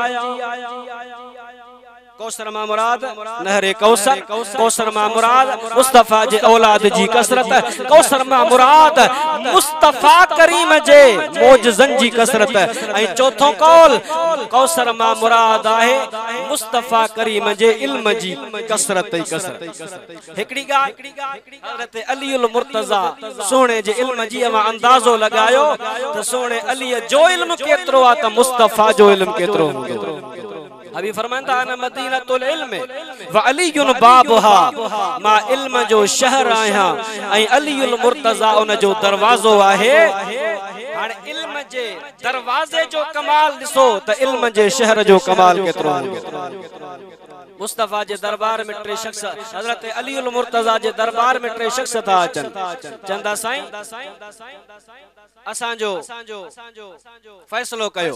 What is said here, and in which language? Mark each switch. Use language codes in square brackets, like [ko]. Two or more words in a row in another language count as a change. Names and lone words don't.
[sd] कौसर मां मुराद नहरे कौसर, कौसर मां मुराद मुस्तफा जे औलाद जी कसरत, कौसर मां मुराद मुस्तफा करीम जे मोजज़न जी कसरत ऐं चौथो कौल कौसर मां मुराद आहे मुस्तफा करीम जे इल्म जी कसरत ई कसरत। हिकड़ी ॻाल्हि हज़रत अली उल मुर्तज़ा सोने जे इल्म जी अवां अंदाज़ो लगायो त सोने अली जो इल्म केतिरो आहे त मुस्तफा जो इल्म केतिरो हूंदो। [ur] ابھی فرماتا ہے [ar] مدينة العلم وعلي بابها [sd] मां इल्म जो शहर आया ऐं अलीउल मुर्तज़ा उन जो दरवाज़ो आहे। हाणे इल्म जे दरवाज़े जो कमाल ॾिसो त इल्म जे शहर जो कमाल केतिरो हूंदो। मुस्तफा जे दरबार में टे शख्स हजरत अली उल मुर्तज़ा जे दरबार में टे शख्स था अचन चंदा साईं असांजो फैसलो कयो।